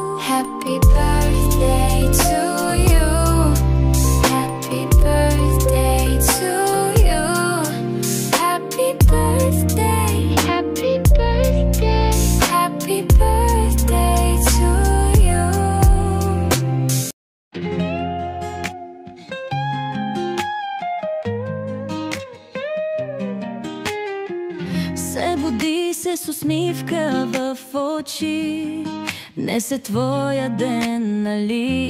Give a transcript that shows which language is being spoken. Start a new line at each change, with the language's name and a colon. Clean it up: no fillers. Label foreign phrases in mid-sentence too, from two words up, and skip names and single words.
English: Happy birthday to you. Happy birthday to you. Happy birthday, happy birthday, happy birthday to you.
Bulgarian: Се буди се с усмивка в очи. Днес е твоя ден, нали?